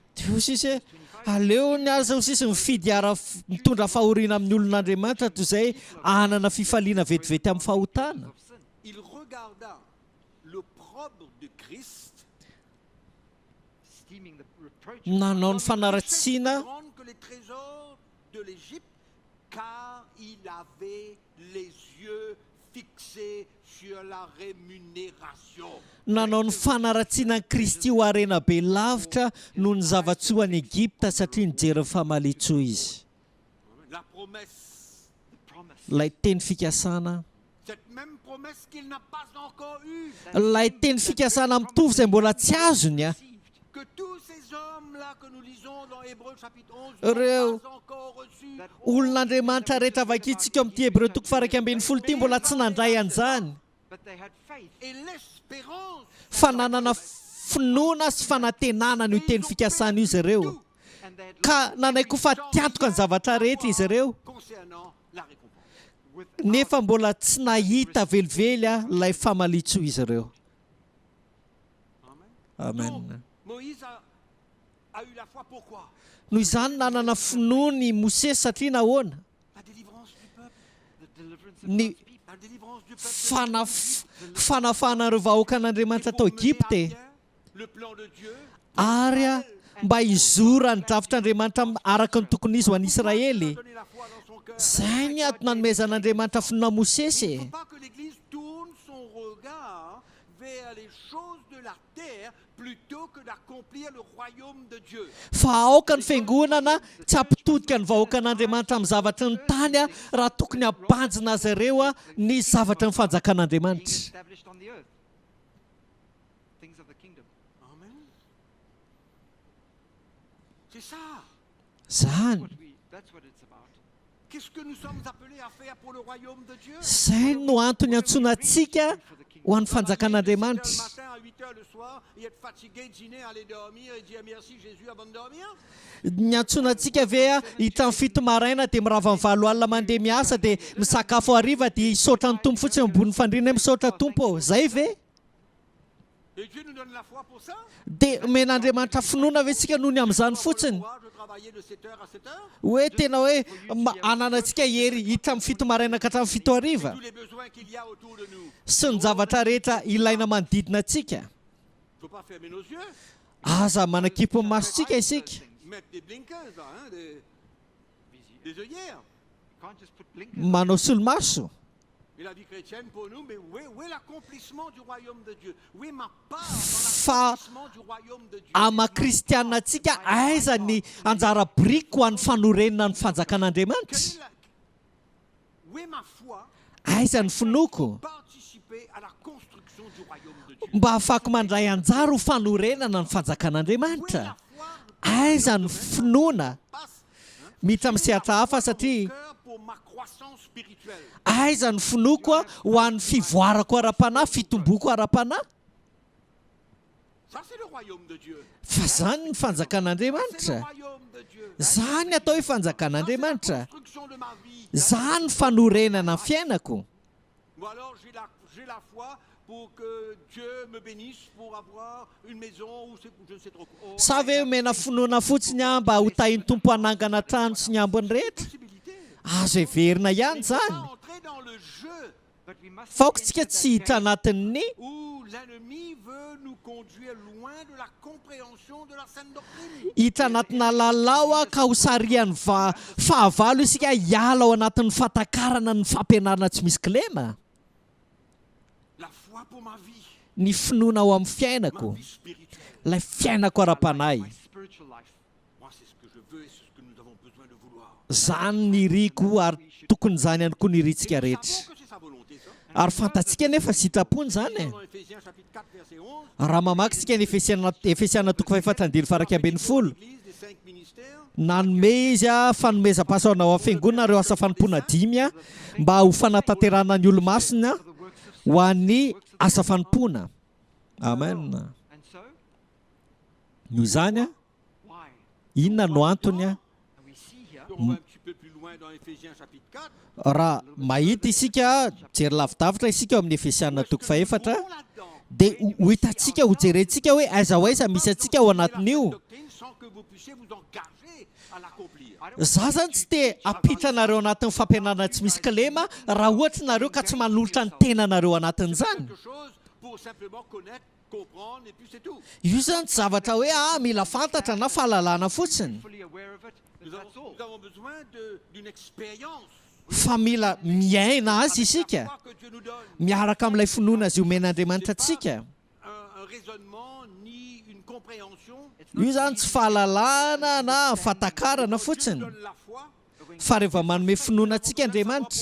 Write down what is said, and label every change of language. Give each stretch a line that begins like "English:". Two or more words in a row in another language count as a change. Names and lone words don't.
Malagasy: dia ho sisy aleo ny aza ho sisy mifidy mitondra fahoriana amin'ny olon'Andriamanitra toy izay anana fifaliana vetivety amin'ny fahotana
English: of sin?
French: Il regarda l'opprobre de Christ,
English: Esteeming the reproach
Malagasy: nanao ny
French: comme une
Malagasy: fanaratsiana
French: richesse plus grande que les trésors de l'Égypte, car il avait les yeux fixés sur la rémunération.
Malagasy: nanao ny fanaratsiana ny Kristy ho arena be lavitra noho ny zavatsoa any Egipta satria nijery ny famalitsoa izy
French: La promesse,
English: the promise.
Malagasy: ilay teny fikasana
French: cette même promesse qu'il n'a pas encore eue,
Malagasy: ilay teny fikasana mitovy izay mbola tsy azony a
French: que tous ces hommes-là que nous lisons dans Hébreux chapitre 11
Malagasy: Reo.
French: n'ont pas encore reçu.
Malagasy: olon'Andriamanitra rehetra vakitsika amin'ity Hebreo toko faraky ambin'ny folo ity mbola tsy nandray an'izany
English: But they had faith.
French: Et l'espérance.
Malagasy: fa nanana finoana sy fanantenana no teny fikasana io izy ireo
English: And they had
Malagasy: ka nanaiky ho fa tiantoka ny zavatra rehetra izy ireo
French: Concernant la récompense.
Malagasy: nefa mbola tsy nahita velively lay famalitso izy ireo. Amen. Amen.
French: Donc, Moïse a eu la foi. Pourquoi?
Malagasy: Noho izany nanana finoany Mosesy satria nahoana?
French: La délivrance du peuple.
English: The deliverance of
Malagasy: Ny
English: God's people.
French: La délivrance du peuple.
Malagasy: fanafana ireo vahoaka an'Andriamanitra tao Egypte,
French: Le plan de Dieu.
Malagasy: ary mba hizora ny drafitr'Andriamanitra araka ny tokony izy ho an'ny Israely.
French: Donner la foi dans son cœur.
Malagasy: Zay ny antony nanomezan'Andriamanitra finoana Mosesy.
French: Il ne faut pas que l'Église tourne son regard vers les choses de la terre plutôt que d'accomplir le royaume de Dieu.
Malagasy: Fa aoka ny fiangonana tsy hampitodika ny vahoaka an'Andriamanitra amin'ny zavatra ny tany raha tokony habanjina azy ireo ny zavatra ny
English: Being
Malagasy: fanjakan'Andriamanitra.
English: established on the earth. Things of the kingdom.
French: Amen. C'est ça.
Malagasy: Zany,
English: That's what it's about.
French: Qu'est-ce que nous sommes appelés à faire pour le royaume de Dieu?
Malagasy: zay no antony antsonantsika ho an'ny
French: Le
Malagasy: fanjakan'Andriamanitra.
French: matin à 8 heures le soir et être fatigué, dîner, aller dormir et dire merci Jésus avant de dormir.
Malagasy: Ny antsonantsika ve hita amin'ny fito maraina dia mirava amin'ny 7 alina mandeha miasa dia misakafo hariva dia hisaotra ny tompo fotsiny ambony fandriana misaotra tompo. Zay ve?
French: Et Dieu nous donne la foi pour ça.
Malagasy: Dia men'Andriamanitra finoana ve tsika noho ny amin'izany fotsiny?
French: Courage de travailler de 7 heures à 7 heures.
Malagasy: Hoe tena hoe ananantsika hery hita amin'ny fito maraina ka hatramin'ny 7 hariva
French: Tous les besoins qu'il y a autour de nous.
Malagasy: sy ny zavatra rehetra ilaina manodidina antsika.
French: Il ne faut pas fermer nos yeux.
Malagasy: Aza manakipo amin'ny masontsika isika.
French: Mettre des blinkers, là, hein, des œillères.
English: You can't just put blinkers.
Malagasy: Manao solomaso.
French: Et la vie chrétienne pour nous, mais où est l'accomplissement du royaume de Dieu? Où est ma part
Malagasy: Fa
French: dans l'accomplissement du royaume de Dieu?
Malagasy: ama kristianina antsika aiza ny anjara briko ho an'ny fanorenana ny fanjakan'Andriamanitra?
French: Où est ma foi
Malagasy: Aiza ny finoko
French: participer à la construction du royaume de Dieu?
Malagasy: mba ahafako mandray anjara ho fanorenana ny
French: Où est
Malagasy: fanjakan'Andriamanitra?
French: la foi
Malagasy: Aiza ny finoana
French: passe
Malagasy: mitra amin'ny sehatra hafa
French: mon
Malagasy: satria
French: cœur pour ma croissance spirituelle?
Malagasy: aiza ny finoko ho an'ny fivoarako ara-panahy, fitomboko ara-panahy?
French: Ça, c'est le royaume de Dieu.
Malagasy: Fa zany ny
French: C'est le
Malagasy: fanjakan'Andriamanitra.
French: royaume de Dieu.
Malagasy: Zany atao hoe
French: Ça, c'est la
Malagasy: fanjakan'Andriamanitra.
French: construction de ma vie.
Malagasy: Zany ny fanorenana ny fiainako.
French: Ou alors j'ai la foi pour que Dieu me bénisse pour avoir une maison ou je ne sais trop quoi. Oh,
Malagasy: Sa ve omena finoana fotsiny mba ho tahin'ny tompo hanangana trano sy ny ambony rehetra?
French: possibilité.
Malagasy: Azo heverina ihany
French: Il ne faut pas
Malagasy: zany.
French: entrer dans le jeu
English: But we must
Malagasy: Fa aokantsika tsy hiditra anatin'ny
French: où l'ennemi veut nous conduire loin de la compréhension de la saine doctrine.
Malagasy: hiditra anatina lalao ka ho sarian'ny fahavalo isika hiala ao anatin'ny fatakarana ny fampianarana tsy misy kilema.
French: La foi pour ma vie,
Malagasy: Ny finoana ao amin'ny
French: ma
Malagasy: fiainako,
French: vie spirituelle.
Malagasy: ilay fiainako ara-panahy.
English: my spiritual life.
French: Moi, c'est ce que je veux et c'est ce que nous avons besoin de vouloir.
Malagasy: Zany ny riko ary tokony zany ihany koa ny ritsika
French: Et nous
Malagasy: rehetra.
French: savons que c'est sa volonté, ça.
Malagasy: Ary fantatsika nefa sitrapony zany e.
French: Dans Éphésiens chapitre 4, verset 11,
Malagasy: Raha mamaky tsika ny Efesiana toko 5:4
French: l'Église des 5 ministères,
Malagasy: nanome izy fanomezam-pahasahoana ao amin'ny fiangonana ireo asa fanompoana 5 mba ho fanatanterana ny olo-masina
English: For the works of
Malagasy: ho an'ny asa fanompoana. Amen.
English: And so,
Malagasy: Noho izany
English: why?
Malagasy: inona no antony
English: And we see here
French: on va un petit peu plus loin dans Éphésiens chapitre 4,
Malagasy: raha mahita isika jery lavidavitra isika ao amin'ny Efesiana toko 5
French: où là-dedans,
Malagasy: dia ho hitantsika ho jerentsika hoe aiza ho aiza misy antsika ao anatin'io.
French: doctrine sans que vous puissiez vous engager à l'accomplir.
Malagasy: Za zany tsy te apitra nareo anatin'ny fampianarana tsy misy kilema raha ohatra nareo ka tsy manolotra ny tenanareo anatin'izany.
French: Quelque chose pour simplement connaître, comprendre et puis c'est tout.
Malagasy: Io zany tsy zavatra hoe mila fantatra na fahalalana fotsiny,
English: fully aware of it,
French: Nous
English: that's all.
French: avons besoin d'une expérience.
Malagasy: fa mila miaina azy
French: La
Malagasy: isika
French: foi que Dieu nous donne.
Malagasy: miaraka amin'ilay finoana azy omen'Andriamanitra antsika.
French: Un raisonnement ni une compréhension.
Malagasy: Io zany tsy fahalalana na fatakarana
French: Dieu
Malagasy: fotsiny,
French: nous donne la foi.
Malagasy: fa rehefa manome finoana antsika Andriamanitra